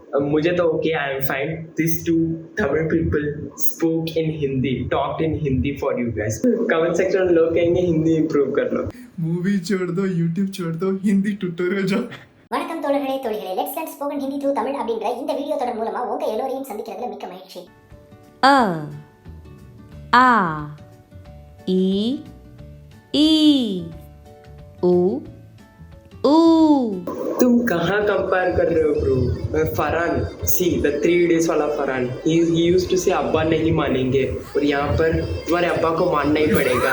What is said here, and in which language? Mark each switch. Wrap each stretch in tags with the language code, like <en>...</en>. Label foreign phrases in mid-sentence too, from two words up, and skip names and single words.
<hi>मुझे तो</hi> <en>okay, I am fine. this two Tamil people spoke in Hindi, talked in Hindi for you guys. comment section</en> <hi>में लोग कहेंगे हिंदी इंप्रूव कर लो. मूवी छोड़ दो, यूट्यूब छोड़ दो, हिंदी ट्यूटोरियल जो.</hi> <ta>வணக்கம் தோழர்களே</ta> <en>let's learn spoken Hindi through Tamil</en> <ta>அப்படின்ற இந்த வீடியோ தொடர் மூலமா உங்க எல்லோரையும் சந்திக்கிறதுல மிக்க மகிழ்ச்சி.</ta> <hi>अ आ ई ई उ ऊ. तुम कहाँ कंपेयर कर रहे हो ब्रो? फरहान,</hi> <en>see the 3 days</en> <hi>वाला फरहान,</hi> <en>he used to say</en> <hi>अब्बा नहीं मानेंगे, और यहाँ पर तुम्हारे अब्बा को मानना ही पड़ेगा.</hi>